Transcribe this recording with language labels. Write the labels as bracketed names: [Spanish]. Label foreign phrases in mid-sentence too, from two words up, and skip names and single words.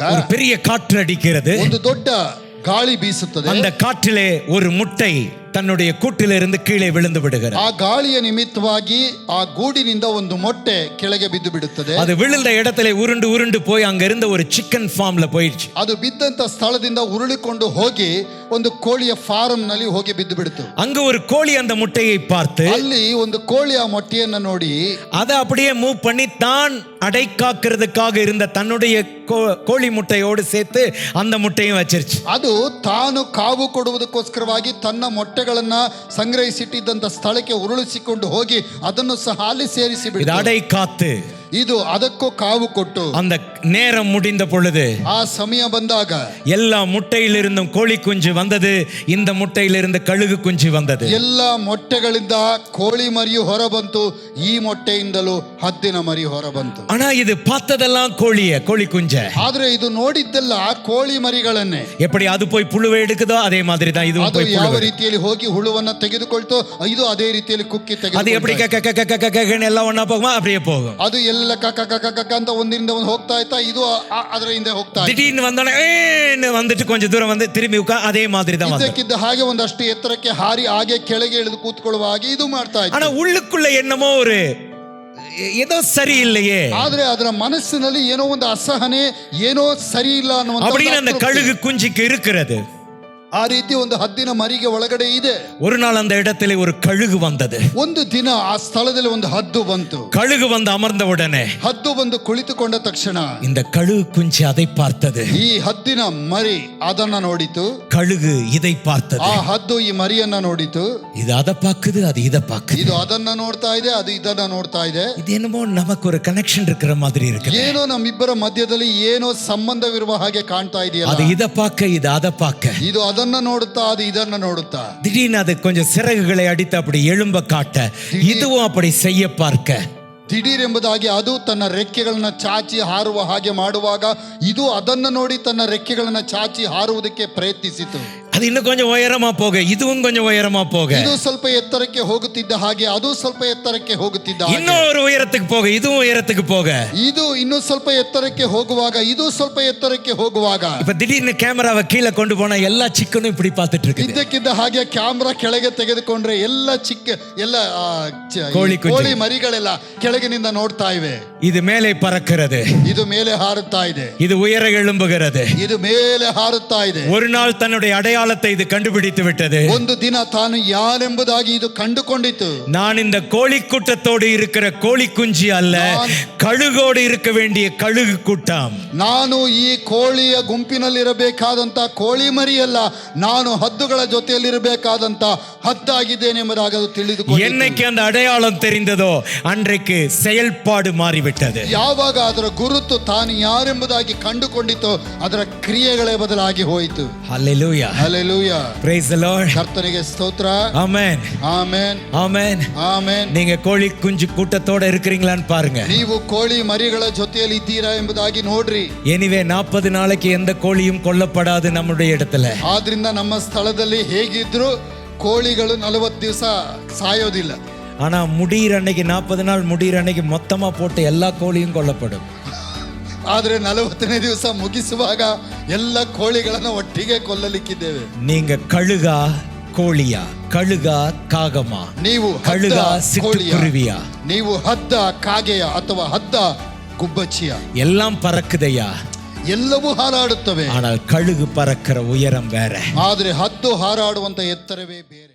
[Tamil] ஒரு பெரிய காற்று அடிக்கிறது, [Kannada] ಒಂದು ದೊಡ್ಡ ಗಾಳಿ ಬೀಸುತ್ತದೆ. [Tamil] அந்த காற்றிலே ஒரு முட்டை தன்னுடைய கூட்டிலிருந்து கீழே விழுந்து விடுகிறது. [Kannada] ಆ ಗಾಳಿಯ ನಿಮಿತ್ತವಾಗಿ ಆ ಗೂಡಿನಿಂದ ಒಂದು ಮೊಟ್ಟೆ ಕೆಳಗೆ ಬಿದ್ದು ಬಿಡುತ್ತದೆ. [Tamil] அது விழுந்த இடத்திலே உருண்டு உருண்டு போய் அங்க இருந்த ஒரு [English] chicken farmல [Tamil] போயிடுச்சு. [Kannada] ಅದು ಬಿದ್ದಂತ ಸ್ಥಳದಿಂದ ಉರುಳಿಕೊಂಡು ಹೋಗಿ ಒಂದು ಕೋಳಿಯ ಫಾರಂ ನಲ್ಲಿ ಹೋಗಿ ಬಿದ್ದು ಬಿಡ್ತು. [Tamil] அங்க ஒரு கோழி அந்த முட்டையை பார்த்து, [Kannada] ಅಲ್ಲಿ ಒಂದು ಕೋಳಿ ಆ ಮೊಟ್ಟೆಯನ್ನು ನೋಡಿ [Tamil] அதை அப்படியே மூவ் பண்ணி தான் அடை காக்கிறதுக்காக இருந்த தன்னுடைய கோழி முட்டையோடு சேர்த்து அந்த முட்டையும் வச்சிருச்சு. [Kannada] ಅದು ತಾನು ಕಾವು ಕೊಡುವುದಕ್ಕೋಸ್ಕರವಾಗಿ ತನ್ನ ಮೊಟ್ಟೆಗಳನ್ನ ಸಂಗ್ರಹಿಸಿಟ್ಟಿದ್ದಂತ ಸ್ಥಳಕ್ಕೆ ಉರುಳಿಸಿಕೊಂಡು ಹೋಗಿ ಅದನ್ನು ಸಹ ಅಲ್ಲಿ ಸೇರಿಸಿ ಬಿಟ್ಟು [Tamil] அடை காத்து [Kannada] ಇದು ಅದಕ್ಕೂ ಕಾವು ಕೊಟ್ಟು [Tamil] அந்த நேரம் முடிந்த பொழுது, [Kannada] ಆ ಸಮಯ ಬಂದಾಗ [Tamil] எல்லா முட்டையிலிருந்தும் கோழி குஞ்சு வந்தது, இந்த முட்டையிலிருந்து கழுகு குஞ்சு வந்தது. [Kannada] ಎಲ್ಲ ಮೊಟ್ಟೆಗಳಿಂದ ಕೋಳಿ ಮರಿಯು ಹೊರ ಬಂತು, ಈ ಮೊಟ್ಟೆಯಿಂದಲೂ ಹದ್ದಿನ ಮರಿ ಹೊರ ಬಂತು. [Tamil] ஆனா இது பார்த்ததெல்லாம் கோழி குஞ்ச. [Kannada] ಆದ್ರೆ ಇದು ನೋಡಿದ್ದೆಲ್ಲ ಕೋಳಿ ಮರಿಗಳನ್ನೇ. [Tamil] எப்படி அது போய் புழுவை எடுக்குதோ அதே மாதிரி தான் இதுவும் [Kannada] ಅದು [Tamil] போய் [Kannada] ಯಾವ ರೀತಿಯಲ್ಲಿ ಹೋಗಿ ಹುಳುವನ್ನ ತೆಗೆದುಕೊಳ್ತೋ ಇದು ಅದೇ ರೀತಿಯಲ್ಲಿ ಕುಕ್ಕಿ [Tamil] அது எப்படி [Kannada] ತೆಗೆದು [Tamil] எல்லாம் ஒண்ணா போகுமா அப்படியே போகும். [Kannada] ಅದು ಎಲ್ಲ ಕಕ್ಕ ಅಂತ ಒಂದಿಂದ ಒಂದು ಹೋಗ್ತಾ ಇತ್ತಾ, ಇದು ಅದರ ಹಿಂದೆ ಹೋಗ್ತಾ ಇತ್ತು. [Tamil] திடீர்னு வந்தோடனே வந்துட்டு கொஞ்சம் தூரம் வந்து திரும்பி அதே மாதிரி தான் வந்து. [Kannada] ಇದಕ್ಕಿದ್ದ ಹಾಗೆ ಒಂದಷ್ಟು ಎತ್ತರಕ್ಕೆ ಹಾರಿ ಹಾಗೆ ಕೆಳಗೆ ಇಳಿದು ಕೂತ್ಕೊಳ್ಳುವ ಹಾಗೆ ಇದು ಮಾಡ್ತಾ ಇತ್ತು. [Tamil] ஆனா உள்ளுக்குள்ள என்னமோ ஒரு ஏதோ சரியில்லையே, [Kannada] ಆದ್ರೆ ಅದರ ಮನಸ್ಸಿನಲ್ಲಿ ಏನೋ ಒಂದು ಅಸಹನೆ, ಏನೋ ಸರಿ ಇಲ್ಲ [Tamil] அப்படின்னு அந்த [Kannada] ಅನ್ನುವಂತ [Tamil] கழுகு குஞ்சுக்கு இருக்கிறது. [Kannada] ಆ ರೀತಿ ಒಂದು ಹದ್ದಿನ ಮರಿಗೆ ಒಳಗಡೆ ಇದೆ. [Tamil] ஒரு நாள் அந்த இடத்துல ஒரு கழுகு வந்தது. [Kannada] ಒಂದು ದಿನ ಆ ಸ್ಥಳದಲ್ಲಿ ಒಂದು ಹದ್ದು ಬಂತು. [Tamil] கழுகு வந்து அமர்ந்த உடனே [Kannada] ಹದ್ದು ಬಂದು ಕುಳಿತುಕೊಂಡ ತಕ್ಷಣ [Tamil] இந்த கழுகு குஞ்சு அதை பார்த்தது, [Kannada] ಈ ಹದ್ದಿನ ಮರಿ ಅದನ್ನ ನೋಡಿತು, [Tamil] கழுகு இதை பார்த்தது. [Kannada] ಆ ಹದ್ದು ಈ ಮರಿಯನ್ನ ನೋಡಿತು. [Tamil] இது அதை பாக்குது, அது இதை பாக்குது. [Kannada] ಇದು ಅದನ್ನ ನೋಡ್ತಾ ಇದೆ, ಅದು ಇದನ್ನ ನೋಡ್ತಾ ಇದೆ. [Tamil] இது என்னமோ நமக்கு ஒரு கனெக்ஷன் இருக்கிற மாதிரி இருக்கு. [Kannada] ಏನೋ ನಮ್ಮಿಬ್ಬರ ಮಧ್ಯದಲ್ಲಿ ಏನೋ ಸಂಬಂಧವಿರುವ ಹಾಗೆ ಕಾಣ್ತಾ ಇದೆಯಲ್ಲ. [Tamil] அது இதை பார்க்க, இது அதை பார்க்க. [Kannada] ಇದು ಅದನ್ನ ನೋಡುತ್ತಾ, ಅದು ಇದನ್ನ ನೋಡುತ್ತಾ. [Tamil] திடீர்னு அது கொஞ்சம் சிறகுகளை அடித்து அப்படி எழும்ப காட்ட, இதுவும் அப்படி செய்ய பார்க்க. [Kannada] ದಿಢೀರ್ ಎಂಬುದಾಗಿ ಅದು ತನ್ನ ರೆಕ್ಕೆಗಳನ್ನ ಚಾಚಿ ಹಾರುವ ಹಾಗೆ ಮಾಡುವಾಗ ಇದು ಅದನ್ನ ನೋಡಿ ತನ್ನ ರೆಕ್ಕೆಗಳನ್ನ ಚಾಚಿ ಹಾರುವುದಕ್ಕೆ ಪ್ರಯತ್ನಿಸಿತು. [Tamil] அது இன்னும் கொஞ்சம் உயரமா போக, இதுவும் கொஞ்சம் உயரமா போக, [Kannada] ಇದು ಸ್ವಲ್ಪ ಎತ್ತರಕ್ಕೆ ಹೋಗುತ್ತಿದ್ದ ಹಾಗೆ ಅದು ಸ್ವಲ್ಪ ಎತ್ತರಕ್ಕೆ ಹೋಗುತ್ತಿದ್ದ ಹಾಗೆ, [Tamil] இன்னொரு உயரத்துக்கு போக, இதுவும் உயரத்துக்கு போக, [Kannada] ಇದು ಇನ್ನೂ ಸ್ವಲ್ಪ ಎತ್ತರಕ್ಕೆ ಹೋಗುವಾಗ ಇದು ಸ್ವಲ್ಪ ಎತ್ತರಕ್ಕೆ ಹೋಗುವಾಗ, [Tamil] இப்ப திடீர்னு கேமராவை கீழே கொண்டு போனா எல்லா சிக்கனும் இப்படி பார்த்துட்டு இருக்கு. [Kannada] ಇದ್ದಕ್ಕಿದ್ದ ಹಾಗೆ ಕ್ಯಾಮ್ರಾ ಕೆಳಗೆ ತೆಗೆದುಕೊಂಡ್ರೆ ಎಲ್ಲ ಚಿಕ್ಕ ಎಲ್ಲ ಕೋಳಿ ಮರಿಗಳೆಲ್ಲ ಕೆಳಗಿನಿಂದ ನೋಡ್ತಾ ಇವೆ. [Tamil] இது மேலே பறக்கிறது, [Kannada] ಇದು ಮೇಲೆ ಹಾರುತ್ತಾ ಇದೆ, [Tamil] இது உயர எழும்புகிறது. [Kannada] ಇದು ಮೇಲೆ ಹಾರುತ್ತಾ ಇದೆ. [Tamil] ஒரு நாள் தன்னுடைய அடையாளத்தை இது கண்டுபிடித்து விட்டது. [Kannada] ಒಂದು ದಿನ ತಾನು ಯಾರೆಂಬುದಾಗಿ ಇದು ಕಂಡುಕೊಂಡಿತು. [Tamil] நான் இந்த கோழி கூட்டத்தோடு இருக்கிற கோழி குஞ்சு அல்ல, கழுகோடு இருக்க வேண்டிய கழுகு கூட்டம். [Kannada] ನಾನು ಈ ಕೋಳಿಯ ಗುಂಪಿನಲ್ಲಿರಬೇಕಾದಂತ ಕೋಳಿ ಮರಿಯಲ್ಲ, ನಾನು ಹದ್ದುಗಳ ಜೊತೆಯಲ್ಲಿರಬೇಕಾದಂತ ಹದ್ದಾಗಿದ್ದೇನೆ ಎಂಬುದಾಗಿ ಅದು ತಿಳಿದುಕೊಂಡು [Tamil] என்னைக்கு அந்த அடையாளம் தெரிந்ததோ அன்றைக்கு செயல்பாடு மாறிவிட்டது. [Kannada] ಯಾವಾಗ ಅದರ ಗುರುತು ತಾನು ಯಾರೆಂಬುದಾಗಿ ಕಂಡುಕೊಂಡಿತೋ ಅದರ ಕ್ರಿಯೆಗಳೇ ಬದಲಾಗಿ ಹೋಯಿತು. [English] Hallelujah. [Kannada] ಹಲ್ಲೆಲೂಯಾ. [English] Praise the Lord. [Kannada] ಕರ್ತನಿಗೆ ಸ್ತೋತ್ರ. [English] Amen. [Kannada] ಆಮೆನ್. [English] Amen. [Kannada] ಆಮೆನ್. [Tamil] நீங்க கோழி குஞ்சு கூட்டத்தோட இருக்கிறீங்களான்னு பாருங்க. [Kannada] ನೀವು ಕೋಳಿ ಮರಿಗಳ ಜೊತೆಯಲ್ಲಿ ಇದ್ದೀರಾ ಎಂಬುದಾಗಿ ನೋಡ್ರಿ. [Tamil] எனிவே 40 நாளைக்கு எந்த கோழியும் கொல்லப்படாது நம்முடைய இடத்துல. [Kannada] ಆದ್ರಿಂದ ನಮ್ಮ ಸ್ಥಳದಲ್ಲಿ ಹೇಗಿದ್ರು ಕೋಳಿಗಳು 40 ದಿವಸ ಸಾಯೋದಿಲ್ಲ. [Tamil] ஆனா முடிகிற அன்னைக்கு 40 நாள் முடிகிற அன்னைக்கு மொத்தமா போட்டு எல்லா கோழியும் கொல்லப்படும். [Kannada] ಆದ್ರೆ 40ನೇ ದಿವಸ ಮುಗಿಸುವಾಗ ಎಲ್ಲ ಕೋಳಿಗಳನ್ನು ಒಟ್ಟಿಗೆ ಕೊಲ್ಲಲಿಕ್ಕಿದ್ದೇವೆ. [Tamil] நீங்க கழுகா கோழியா, கழுகா காகமா, [Kannada] ನೀವು [Tamil] கழுகா சிட்டுக்குருவியா, [Kannada] ನೀವು ಹದ್ದ ಕಾಗೆಯ ಅಥವಾ ಹದ್ದ ಗುಬ್ಬಚ್ಚಿಯ, [Tamil] எல்லாம் பறக்குதையா. [Kannada] ಎಲ್ಲವೂ ಹಾರಾಡುತ್ತವೆ. [Tamil] ஆனால் கழுகு பறக்கிற உயரம் வேற. [Kannada] ಆದ್ರೆ ಹದ್ದು ಹಾರಾಡುವಂತ ಎತ್ತರವೇ ಬೇರೆ.